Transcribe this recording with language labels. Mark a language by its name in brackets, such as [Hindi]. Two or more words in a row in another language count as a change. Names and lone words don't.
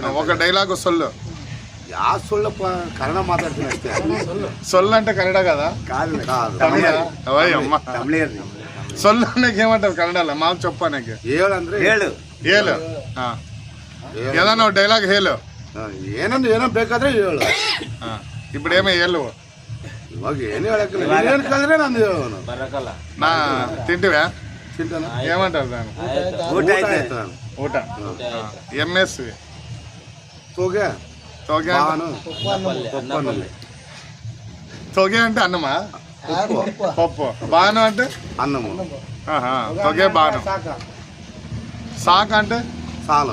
[Telugu] ఒక డైలాగ్ సొల్లు. యా సొల్లప్ప, కన్నడ మాట్లాడుతున్నా అಷ್ಟೇ. సొల్లు అంటే కన్నడ కదా? కాదు సొల్లు నీకు ఏమంటారు కన్నడలో? మా చెప్పా నీకు. [Kannada] ఏಳು ಅಂದ್ರೆ ఏಳು. [Telugu] ఏలు ఏదన్నా డైలాగ్ హేలు. [Kannada] ಏನೋ ಬೇಕಾದ್ರೆ ಹೇಳು. [Telugu] ఇప్పుడు ఏమో ఏళ్ళు [Kannada] ಇವಾಗ ಏನು ಹೇಳಕ್ಕಿಲ್ಲ. ಏನು ಕಲ್ದ್ರೆ ನಂದು ಹೇಳೋನು. [Telugu] నా తింటివా? [Kannada] ತಿಂತಾನ. [Telugu] ఏమంటారు దాన్ని? [Kannada] ಊಟ ಆಯ್ತು. ಊಟ. ఎంఎస్ [Telugu] తోగే. తోగే తోగే అంటే అన్నమా? పప్పు. బాను అంటే అన్నము. [Kannada] ತೊಗೆ ಬಾನು. [Telugu] సాక్ అంటే చాలు.